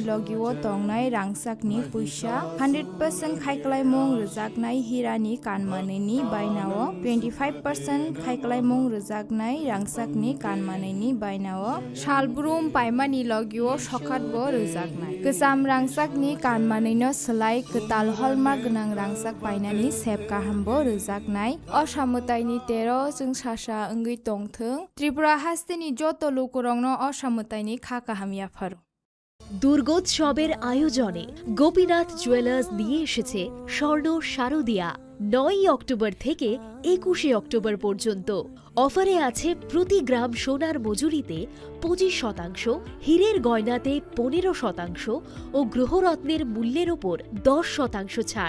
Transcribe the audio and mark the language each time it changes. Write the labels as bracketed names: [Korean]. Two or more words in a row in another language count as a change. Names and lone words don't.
[Kok Borok] लगिव तंनाय रांसाकनि पैसा 100% खायखालायमुं रोजाकनाय हिरानि कानमानैनि बायनाव 25% खायखालायमुं रोजाकनाय रांसाकनि कानमानैनि बायनाव शालब्रुम पायमानि लगिव सखातबो रोजाकनाय गोजाम रांसाकनि कानमानैनो सोलाय गोताल हलमार्क गोनां रांसाक बायनानि सेब काहामबो रोजाकनाय असामुताइनि 13 जों सासा ओंगै तंथों त्रिपुरा हास्तेनि जत लोकरंनो असामुताइनि खाकाहामियाफार [Bangla] দুর্গোৎসবের আয়োজনে গোপীনাথ জুয়েলার্স নিয়ে এসেছে স্বর্ণ শারদিয়া 9 অক্টোবর থেকে 21 অক্টোবর পর্যন্ত অফারে আছে প্রতি গ্রাম সোনার মজুরিতে 25%, হীরের গয়নাতে 15% ও গ্রহরত্নের মূল্যের ওপর 10% ছাড়।